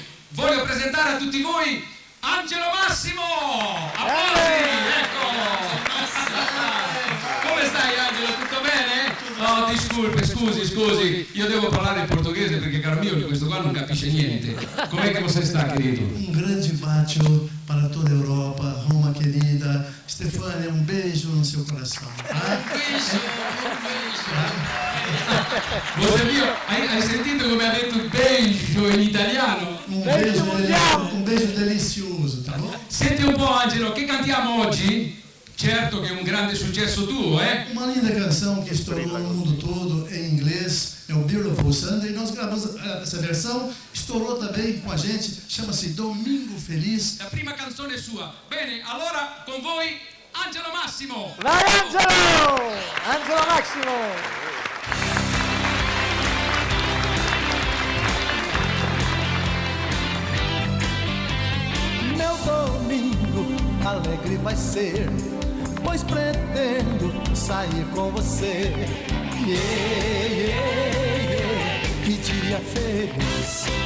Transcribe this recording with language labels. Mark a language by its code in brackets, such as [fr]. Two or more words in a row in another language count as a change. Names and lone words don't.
[it] Voglio presentare a tutti voi Angelo Massimo! Applausi, ecco! Come stai Angelo, tutto bene? No, disculpe, scusi, io devo parlare in portoghese perché caro mio questo qua non capisce niente. Com'è che você sta, querido? [pt] Um grande bacio para toda a Europa, Roma querida. Stefania, um beijo no seu coração. Tá? Você viu? [it] Hai sentito come ha detto beijo in italiano? [pt] Um beijo delicioso, tá bom? [it] Senti un po' Angelo, che cantiamo oggi? Certo che è un grande successo tuo, [pt] Uma linda canção que estourou no mundo todo em inglês, é o Beautiful Sunday. Nós gravamos essa versão, estourou também com a gente, chama-se Domingo Feliz. [it] La prima canzone è sua. Bene, allora con voi Angelo Massimo. Vai Angelo! Angelo Massimo! [pt] Meu domingo alegre vai ser, pois pretendo sair com você. Que dia feliz.